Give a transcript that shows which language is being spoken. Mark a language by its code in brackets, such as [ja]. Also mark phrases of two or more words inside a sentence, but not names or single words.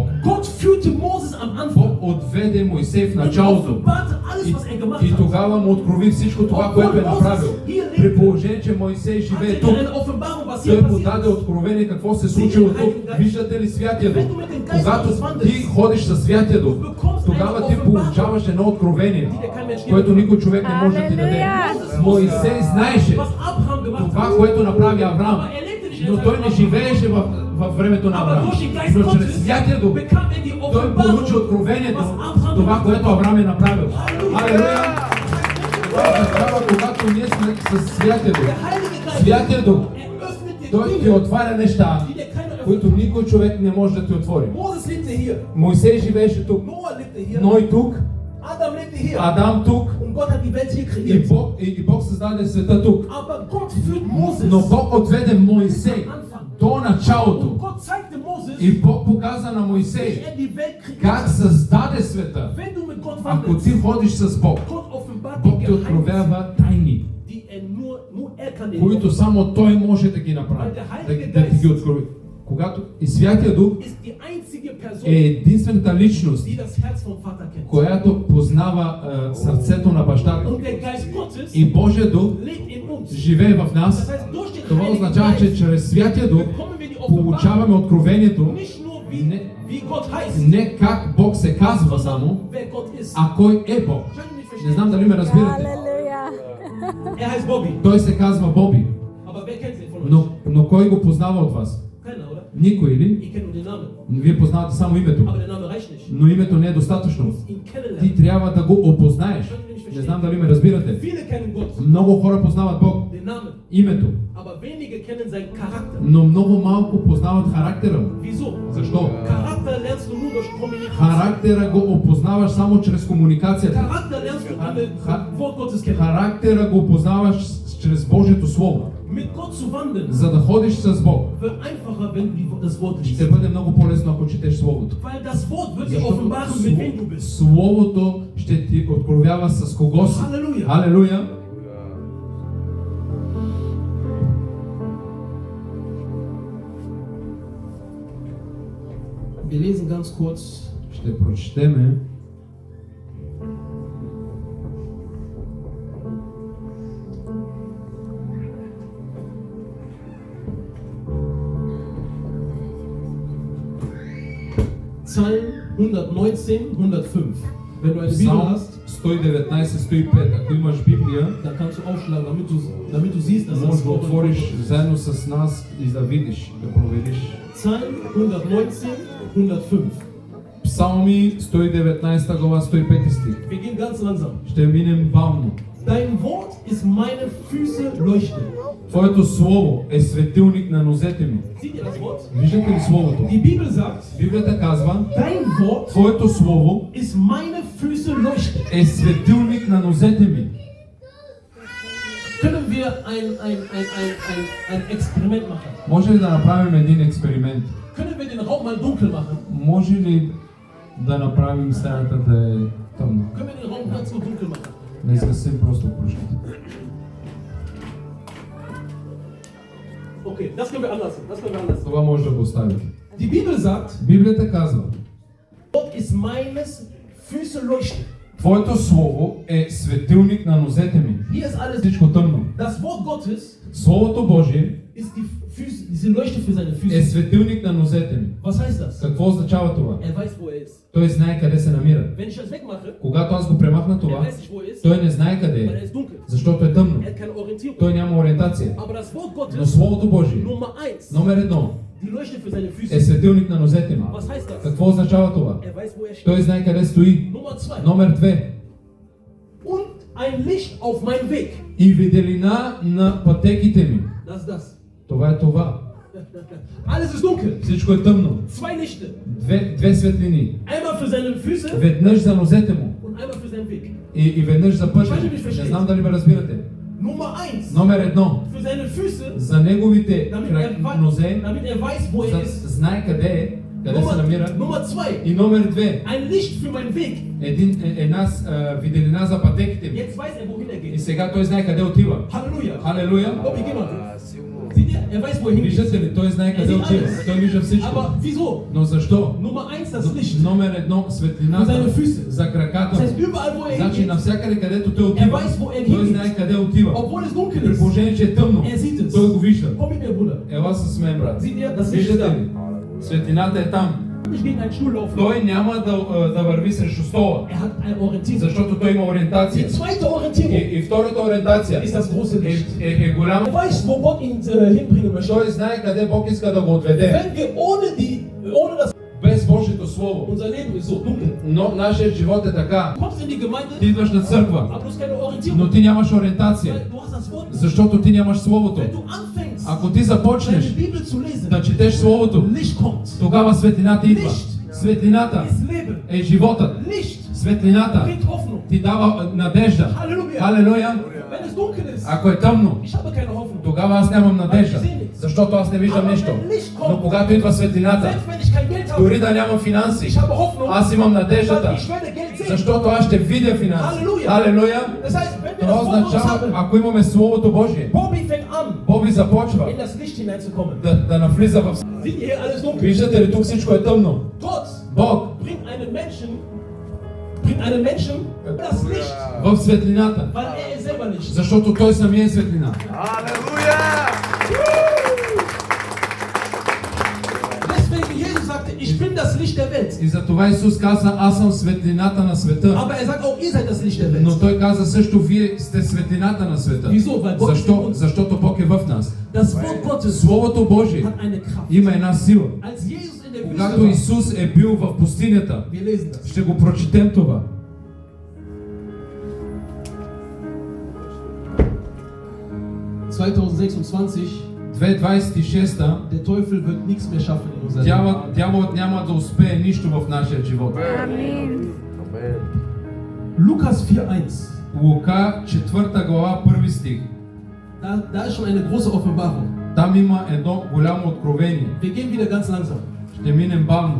[de] Gott führte Moses am Anfang [bg] Бог отведе Мойсей в [de] und [bg] началото. [de] offenbarte alles, was er gemacht [bg] И [de] hat. [bg] тогава му открови всичко това, което е направил. При положение, че Мойсей [de] Hatte [bg] живее [de] er [bg] тук, [de] eine Offenbarung, was hier [bg] той му [de] passiert [bg] даде [de] ist. [bg] откровение какво се случило тук. Виждате ли Святия Дух? [de] Wenn du mit dem Geist [bg] Когато [de] Gottes wandelst, [bg] ти ходиш със Святия Дух, тогава ти получаваш едно откровение, [de] die dir kein Mensch [bg] което [de] gibt. [bg] никой човек не може да ти даде. Мойсей знаеше [de] Was Abraham gemacht [bg] това, [de] hat. [bg] което направи Авраам, [de] Aber er lebte nicht in [bg] но [de] seinem [bg] той не [de] Leben. [bg] живееше във времето на [de] Aber [bg] Авраам. [de] durch den Geist [bg] Но чрез [de] Gottes [bg] Святия Дух [de] bekam er die [bg] той получи [de] Offenbarung, [bg] откровението, [de] was Abraham [bg] това, [de] gemacht [bg] което [de] hat. [bg] Авраам е направил. Алелуя! Тогава, когато ние сме с Святия Дух, [de] Der Heilige Geist, [bg] Святия Дух, [de] er öffnet dir [bg] той ти [de] Dinge, [bg] отваря неща, [de] die dir keiner öffnet. [bg] които никой човек не може да ти отвори. [de] Moses lebte hier, [bg] Мойсей живееше тук, [de] Noah lebte hier, [bg] Ной тук, [de] Adam lebte hier. [bg] Адам тук [de] Und Gott hat die Welt hier [bg] и [de] kreiert. [bg] Бог създаде света тук. [de] Aber Gott führt Moses [bg] Но Бог отведе Мойсей [de] am Anfang. [bg] до началото [de] Und Gott zeigte Moses, [bg] и Бог показа на [de] wie [bg] Mojsей [de] er die Welt kreiert [bg] как [de] hat. [bg] създаде света. [de] Wenn du mit Gott [bg] Ако [de] wandelst, [bg] ти ходиш с Бог, [de] Gott offenbart [bg] Бог [de] die [bg] ти [de] Geheimnisse, [bg] откровява тайни, [de] die nur er kann dir [bg] които само Той може да ги направи, да ти ги открови. Когато и Святия Дух [de] ist die einzige Person, [bg] е единствената личност, [de] die das Herz vom Vater kennt. [bg] която познава сърцето на бащата. [de] Und der Geist Gottes [bg] И Божия Дух [de] lebt in uns. [bg] живее в [de] Das [bg] нас. [de] heißt, durch den [bg] Това [de] Heiligen [bg] означава, че [de] Geist [bg] чрез Святия Дух [de] bekommen wir die Offenbarung, [bg] получаваме откровението [de] nicht nur wie Gott heißt, [bg] не как Бог се казва само, [de] sondern wer Gott ist. [bg] а кой е Бог. [de] Könnt ihr nicht [bg] Не [de] verstehen? [bg] знам дали ме разбирате. [de] Hallelujah. Er heißt Bobby. [bg] Той се казва Боби. [de] Aber wer kennt ihn von euch? [bg] Но кой го познава от вас? [de] Keiner, oder? [bg] Никой ли? [de] Ihr kennt nur den Namen. [bg] Вие познавате само името. [de] Aber der Name reicht nicht. [bg] Но името не е достатъчно. [de] Du musst ihn kennenlernen. [bg] Ти трябва да го опознаеш. Не знам дали ме разбирате. [de] Viele kennen Gott, [bg] Много хора познават Бог, [de] den Namen. [bg] името, [de] Aber wenige kennen seinen Charakter. [bg] но много малко познават характера му. [de] Wieso? [bg] Защо? [de] Charakter lernst du nur durch Kommunikation. [bg] Характера го опознаваш само чрез комуникацията. [de] Charakter lernst du mit Ha- dem Wort Gottes kennen. [bg] Характера го опознаваш чрез Божието Слово. [de] Mit Gott zu wandeln [bg] За да ходиш с Бог, [de] wird einfacher, wenn du das Wort [bg] ще [de] liest. [bg] бъде много по-лесно, ако четеш Словото. [de] Weil das Wort wird dir [bg] Защото [de] offenbaren, mit wem du bist. [bg] Словото ще ти откровява с кого си. [de] Halleluja. [bg] Халелуя! [de] Wir lesen ganz kurz [bg] Ще прочетеме [de] Psalm 119, 105. Wenn du eine Bibel [bg] Псалм [de] hast, [bg] 119-105. Ако имаш Библия, [de] dann kannst du aufschlagen, damit du siehst, dass [bg] можеш [de] das [bg] да [de] Wort [bg] отвориш заедно с нас и да видиш, да провериш. [de] Psalm 119, 105. [bg] Псалми 119 глава 105 стих. [de] Wir gehen ganz langsam. [bg] Ще минем бавно. [de] Dein Wort ist meine Füße Leuchte. [bg] Твоето слово е светилник на нозете ми. [de] Seht ihr das Wort? [bg] Виждате ли словото? [de] Die Bibel sagt, [bg] Библията казва, [de] dein Wort [bg] твоето слово [de] ist meine Füße Leuchte. [bg] е светилник на нозете ми. [de] Können wir ein Experiment machen? [bg] Може ли да направим един експеримент? [de] Können wir den Raum mal dunkel machen? [bg] Може ли да направим стаята да е тъмна? [de] Können wir den Raum ganz so dunkel machen? [bg] Да изгасим просто пръщите. [de] Okay, das können wir anders. Das können wir anders. [bg] Това може да го оставите. [de] Die Bibel sagt, [bg] Библията казва, [de] Gott ist meines Füße Leuchte. [bg] твоето слово е светилник на нозете ми. [de] Hier ist alles. [bg] Всичко тъмно. [de] Das Wort Gottes [bg] Словото Божие [de] ist die Füße, diese Leuchte für seine [bg] е [de] Füße. [bg] светилник на нозете ми. [de] Was heißt das? [bg] Какво означава това? [de] Er weiß, wo er ist. [bg] Той знае къде се намира. [de] Wenn ich das wegmache, [bg] Когато аз го премахна [de] er [bg] това, [de] weiß nicht, wo er ist, [bg] той не знае къде [de] weil er [bg] е, [de] ist dunkel. [bg] защото е тъмно. [de] Er hat keine Orientierung. [bg] Той няма ориентация. [de] Aber das Wort [bg] Но [de] Gottes, [bg] Словото Божие, [de] Nummer 1, [bg] номер едно, [de] die Leuchte für seine [bg] е [de] Füße. [bg] светилник на нозете ми. [de] Was heißt das? [bg] Какво означава това? [de] Er weiß, wo er steht. [bg] Той знае къде стои. [de] Nummer 2. [bg] Номер две, [de] Und ein Licht auf meinem Weg. [bg] и виделина на пътеките ми. [de] Das ist das. [bg] Това е това. [de] Alles ist dunkel. [bg] Всичко е тъмно. [de] Zwei Lichter. [bg] Две светлини. [de] Einmal für seine Füße [bg] Веднъж за нозете му [de] und einmal für seinen Weg. [bg] и веднъж за пътя. Не знам дали ме разбирате. [de] Nummer 1. [bg] Номер едно, [de] Für seine Füße, [bg] за неговите нозе, [de] damit er weiß, wo er ist. [bg] знае къде е, къде се намира. [de] Nummer 2. [bg] И номер две, [de] Ein Licht für meinen Weg. [bg] една виделина за пътеките ми. [de] Jetzt weiß er, wohin er [bg] И [de] geht. [bg] сега той знае къде отива. [de] Halleluja. [bg] Халелуя! [de] Bobby, geh mal. Seht ihr? Er weiß, wohin er geht. [bg] Виждате ли, той знае къде отива. Той вижда всичко. [de] Aber wieso? [bg] Но защо? [de] Nummer 1 das Licht. [bg] Номер едно, светлината За füße. за [de] Das [bg] краката му. [de] heißt, überall, wo er [bg] Значи [de] hingeht, [bg] навсякъде където той отива, [de] weiß, wo er [bg] той [de] hingeht. [bg] знае къде отива. [de] obwohl es dunkel [bg] При [de] ist, [bg] положение, че е тъмно, [de] er sieht es. [bg] той го вижда. [de] Komm mit mir, Bruder. [bg] Ела с мен, брат. [de] Seht ihr? Das Licht ist [bg] Виждате [de] da. [bg] ли? Светлината е там. [de] Nicht gegen einen Stuhl laufen. [bg] Той няма да върви срещу стола, [de] Er hat eine Orientierung. [bg] защото той има ориентация. [de] Die zweite Orientierung [bg] И втората ориентация [de] ist das große Licht. [bg] е голяма. [de] Er weiß, wo Gott ihn hinbringen möchte. [bg] Той знае къде Бог иска да го отведе. [de] Wenn wir ohne das [bg] Без Божието Слово. [de] unser Leben ist so dunkel. [bg] Но нашият живот е така. [de] Du kommst in die Gemeinde, [bg] Ти идваш на църква, [de] aber du hast keine Orientierung. [bg] но ти нямаш ориентация, [de] Weil du hast das Wort nicht. [bg] защото ти нямаш Словото. [de] Wenn du anfängst, [bg] Ако ти [de] deine [bg] започнеш [de] Bibel zu lesen, [bg] да четеш Словото, [de] Licht kommt. [bg] тогава светлината идва. Светлината [de] Ist Leben. [bg] е животът. [de] Licht [bg] Светлината [de] bringt Hoffnung. [bg] ти дава надежда. [de] Halleluja. [bg] Халелуя! [de] Wenn es dunkel ist, [bg] Ако е тъмно, [de] ich habe keine Hoffnung. [bg] тогава аз нямам надежда, защото аз не виждам нищо. Но когато идва светлината, [de] Selbst wenn ich kein Geld habe, [bg] дори да нямам финанси, [de] ich habe Hoffnung, [bg] аз имам надеждата, [de] ich werde Geld sehen. [bg] защото аз ще видя финанси. Халелуя. Халелуя! [de] Das heißt, wenn wir [bg] Това [de] das Wort Gottes [bg] означава, [de] haben, [bg] ако имаме Словото Божие, [de] Bobby fängt an, [bg] Боби започва [de] in das Licht hineinzukommen. [bg] да навлиза в... [de] Seht ihr hier alles dunkel? [bg] Виждате ли, тук всичко е тъмно. [de] Gott [bg] Бог [de] bringt einen Menschen das Licht, [bg] в светлината, [de] weil er ist selber Licht. [bg] защото той самия е светлина. [de] Deswegen Jesus sagte, ich bin das Licht der Welt. [bg] И затова Исус каза, аз съм светлината на света. [de] Aber er sagt auch, ihr seid das Licht der Welt. [bg] Но той каза също, вие сте светлината на света. [de] Wieso? Weil Gott in [bg] Защо? [de] uns, [bg] Защото Бог е в нас. [de] das Wort Gottes [bg] Словото Божие [de] hat eine Kraft. [bg] има една сила. [de] Als Jesus in der [bg] Когато [de] Wüste war, [bg] Исус е бил в пустинята, [de] wir lesen das. [bg] ще го прочетем това. [de] ...2026, [bg] 2.26, [de] der Teufel wird nichts mehr schaffen in unserem Leben. [bg] дяволът няма да успее нищо в нашия живот. Амин. [de] Lukas 4,1. [bg] Лука 4 глава 1 стих. [de] Da ist schon eine große Offenbarung. [bg] Там има едно голямо откровение. [de] Wir gehen wieder ganz langsam. [bg] Ще минем бавно.